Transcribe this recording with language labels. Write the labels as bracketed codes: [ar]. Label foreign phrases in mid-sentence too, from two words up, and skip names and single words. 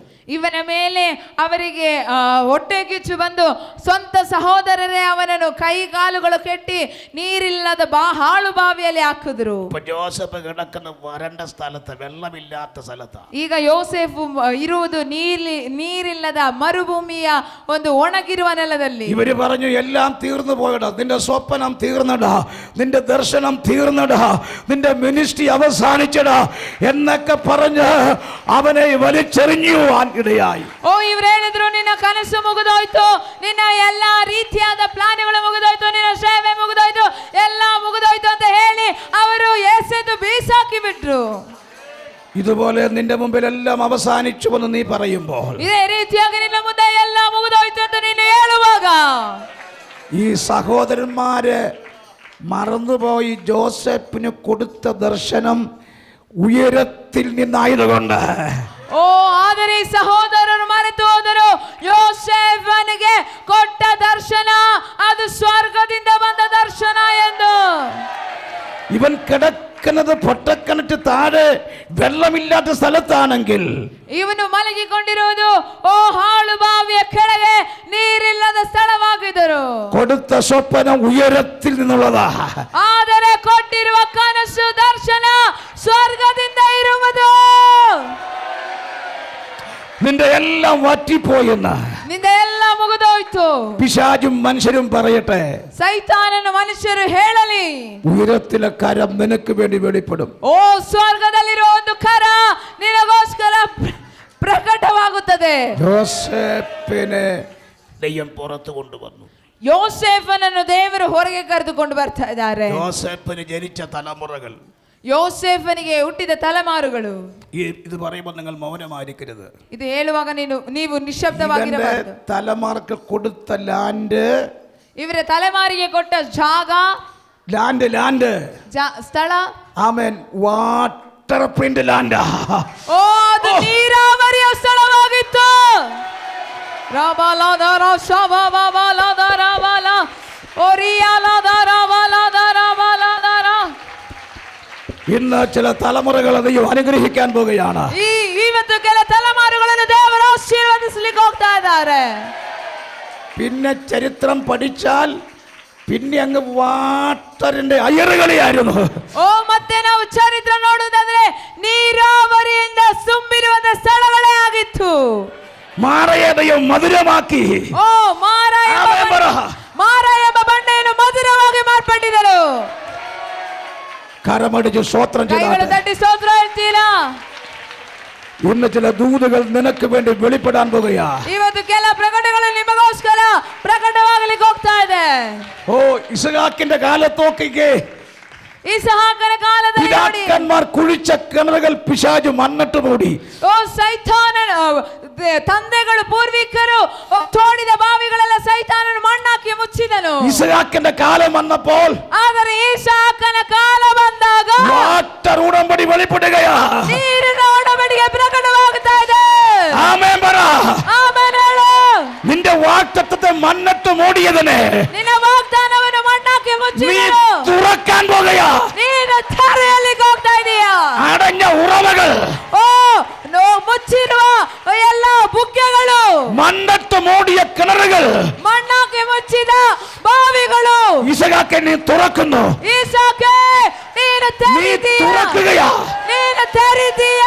[kn] ಇವನ ಮೇಲೆ ಅವರಿಗೆ ಹೊಟ್ಟೆ ಕಿಚ್ಚು ಬಂದು ಸ್ವಂತ ಸಹೋದರರೇ ಅವನನ್ನು ಕೈಕಾಲುಗಳು ಕೆಟ್ಟಿ ನೀರಿಲ್ಲದ ಹಾಳು ಬಾವಿಯಲ್ಲಿ ಹಾಕಿದ್ರು. [ml] ജോസഫ് കിടക്കുന്ന വരണ്ട സ്ഥലത്ത്, വെള്ളമില്ലാത്ത സ്ഥലത്ത്. [kn] ಈಗ ಯೋಸೇಫು ಇರುವುದು ನೀರಿಲ್ಲದ ಮರುಭೂಮಿಯ ಒಂದು ಒಣಗಿರುವ ನೆಲದಲ್ಲಿ. [ml] ഇവര് പറഞ്ഞു, എല്ലാം തീർന്നു പോയടാ, നിന്റെ സ്വപ്നം തീർന്നടാ, നിന്റെ ദർശനം തീർന്നടാ, നിന്റെ മിനിസ്ട്രി അവസാനിച്ചടാ എന്നൊക്കെ പറഞ്ഞ് അവനെ വലിച്ചെറിഞ്ഞു ഇടയായി. [kn] ಇವ್ರು ಹೇಳಿದ್ರು, ನಿನ್ನ ಕನಸು ಮುಗಿದೋಯ್ತು, ನಿನ್ನ ಎಲ್ಲಾ ರೀತಿಯಾದ ಪ್ಲಾನ್ಗಳು ಮುಗಿದೋಯ್ತು, ನಿನ್ನ ಸೇವೆ ಮುಗಿದೋಯ್ತು, ಎಲ್ಲ ಮುಗಿದೋಯ್ತು ಅಂತ ಹೇಳಿ ಅವರು ಎಸೆದು ಬೀಸಾಕಿ ಬಿಟ್ರು. [ml] ഇതുപോലെ നിന്റെ മുമ്പിൽ എല്ലാം അവസാനിച്ചു എന്ന് നീ പറയുമ്പോൾ, [kn] ಇದೇ ರೀತಿಯಾಗಿ ನಿನ್ನ ಮುಂದೆ ಎಲ್ಲ ಮುಗಿದೋಯ್ತು ಅಂತ ನೀನು ಹೇಳುವಾಗ, [ml] ഈ സഹോദരന്മാര് മറന്നുപോയി ജോസഫിന് കൊടുത്ത ദർശനം ഉയരത്തിൽ നിന്നായതുകൊണ്ട്. [kn] ಆದರೆ ಈ ಸಹೋದರರು ಮರೆತು ಹೋದರು, ಯೋಸೇಫನಿಗೆ ಕೊಟ್ಟ ದರ್ಶನ ಅದು ಸ್ವರ್ಗದಿಂದ ಬಂದ ದರ್ಶನ ಎಂದು. [ml] ഇവൻ കിടക്കുന്നത് പൊട്ടക്കിണറ്റ് താഴെ വെള്ളമില്ലാത്ത സ്ഥലത്താണെങ്കിൽ, [kn] ಇವನು ಮಲಗಿಕೊಂಡಿರುವುದು ಹಾಳು ಬಾವಿಯ ಕೆಳಗೆ ನೀರಿಲ್ಲದ ಸ್ಥಳವಾಗಿದ್ದರು. [ml] കൊടുത്ത സ്വപ്നം ഉയരത്തിൽ നിന്നുള്ളതാ. [kn] ಆದರೆ ಕೊಟ್ಟಿರುವ ಕನಸು ದರ್ಶನ ಸ್ವರ್ಗದಿಂದ ಇರುವುದು. [ml] നിന്റെ എല്ലാം വറ്റിപ്പോയെന്ന് [kn] ನಿಂದ ಎಲ್ಲ ಮುಗಿದೋಯ್ತು. [ml] പിശാചും മനുഷ്യരും പറയട്ടെ, [kn] ಸೈತಾನನು ಮನುಷ್ಯರು ಹೇಳಲಿ, [ml] ഉയരത്തിലെ കരം നിനക്ക് വേണ്ടി വെളിപ്പെടും. [kn] ಸ್ವರ್ಗದಲ್ಲಿರುವ ಒಂದು ಕರ ನಿನಗೋಸ್ಕರ ಪ್ರಕಟವಾಗುತ್ತದೆ. [ml] യോസേഫിനെ ദൈവം പുറത്തു കൊണ്ടുവന്നു. [kn] ಯೋಸೇಫನನ್ನು ದೇವರು ಹೊರಗೆ ಕರೆದುಕೊಂಡು ಬರ್ತಾ ಇದ್ದಾರೆ. [ml] യോസേഫിന് ജനിച്ച തലമുറകൾ, [kn] ಯೋಸೇಫನಿಗೆ ಹುಟ್ಟಿದ ತಲೆಮಾರುಗಳು. [ml] ഇത് പറയുമ്പോൾ നിങ്ങൾ മൗനമായിരിക്കരുത്. [kn] ಇದು ಹೇಳುವಾಗ ನೀವು ನಿಶ್ಶಬ್ದವಾಗಿರಬಾರದು. [ml] തലമാർക്ക് കൊടുത്ത ലാൻഡ്, [kn] ಇವರ ತಲೆಮಾರಿಗೆ ಕೊಟ್ಟ ಜಾಗ, [ml] ലാൻഡ് [kn] ಸ್ಥಳ, [en] Amen, water print land. [kn] ಅದು ನೀರಾವರಿಯ ಸ್ಥಳವಾಗಿತ್ತು. ರಾಬಾಲಾದಾರ ಶಾಬಾಬಾಲಾದಾರ ಒರಿಯಾಲಾದಾರ. [ml] ഇന്ന് ചില തലമുറകളെ ദൈവം അനുഗ്രഹിക്കാൻ പോകുകയാണ്. [kn] ಇವತ್ತು ಕೆಲ ತಲೆಮಾರುಗಳನ್ನು ಇದ್ದಾರೆ. [ml] പിന്നെ ചരിത്രം പഠിച്ചാൽ പിന്നെ അങ്ങ് വാട്ടറിന്റെ അയറുകളിയായിരുന്നു. [kn] ಓ ಮತ್ತೆ ನಾವು ಚರಿತ್ರೆ ನೋಡುವುದಾದ್ರೆ ನೀರಾವರಿಯಿಂದ ತುಂಬಿರುವಂತ ಸ್ಥಳಗಳೇ ಆಗಿತ್ತು. [ml] മാറയെ ദൈവം മധുരമാക്കി. [kn] ಓ ಮಾರಾಯ ಎಂಬ ಬಂಡೆಯನ್ನು ಮಧುರವಾಗಿ ಮಾರ್ಪಟ್ಟಿದರು. [ml] കരമടിച്ച് സ്തോത്രം [kn] ಕೈಗಳು ತಟ್ಟಿ ಸ್ತೋತ್ರ ಹೇಳ್ತೀರಾ? [ml] ഇന്ന് ചില ദൂതുകൾ നിനക്ക് വേണ്ടി വെളിപ്പെടാൻ പോകുകയാ. [kn] ಇವತ್ತು ಕೆಲ ಪ್ರಕಟಣೆಗಳು ನಿಮಗೋಸ್ಕರ ಪ್ರಕಟವಾಗಲಿಕ್ಕೆ ಹೋಗ್ತಾ ಇದೆ. [ml] ഓ ഇസ്ഹാക്കിന്റെ കാലത്തൊക്കെ [kn] ಇಸಾಕನ ಕಾಲದಲ್ಲಿ ನೋಡಿ [ml] പിതാക്കന്മാർ കുഴിച്ച കിണറുകൾ പിശാചു മണ്ണിട്ട് മൂടി. [kn] ಓ ಸೈತಾನನ ತಂದೆಗಳು ಪೂರ್ವಿಕರು ತೋಡಿದ ಬಾವಿಗಳೆಲ್ಲ ಸೈತಾನನು ಮಣ್ಣಾಕಿ ಮುಚ್ಚಿದನು. [ml] ഇസ്ഹാക്കിന്റെ കാലം വന്നപ്പോൾ [kn] ಆದರೆ ಇಸಾಕನ ಕಾಲ ಬಂದಾಗ [ml] വാട്ടർ ഉടമ്പടി വെളിപ്പെടുകയാ. [kn] ನೀರಿನ ಒಡಂಬಡಿಕೆ ಪ್ರಕಟವಾಗ್ತಾ ಇದೆ. [ml] ആമേൻ പറ. [kn] ಆಮೆನ್ ಹೇಳು. [ml] നിന്റെ വാഗ്ദത്തത്തെ മണ്ണിട്ട് മൂടിയതിനെ [kn] ನಿನ್ನ ವಾಗ್ದಾನವನ್ನು ಮಣ್ಣಾಕಿ [ml] നീ [kn] ಮುಚ್ಚಿದನು. [ml] തുറക്കാൻ പോകുകയാ. [kn] ನೀನು ತೆರೆಯಲಿಕ್ಕೆ ಹೋಗ್ತಾ ಇದೀಯಾ? [ml] അടഞ്ഞ ഉറവകൾ, [kn] ಓ ಮುಚ್ಚಿರುವ ಎಲ್ಲ ಬುಗ್ಗೆಗಳು, [ml] മണ്ണിട്ട് മൂടിയ കിണറുകൾ [kn] ಮಣ್ಣಾಕಿ ಮುಚ್ಚಿದ ಬಾವಿಗಳು [ml] ഇസ്ഹാക്കെ നീ തുറക്കുന്നു. [kn] ಇಸಾಕೆ ನೀನು [ml] നീ തുറക്കുകയാ. [kn] ನೀನು ತೆರೀತೀಯಾ?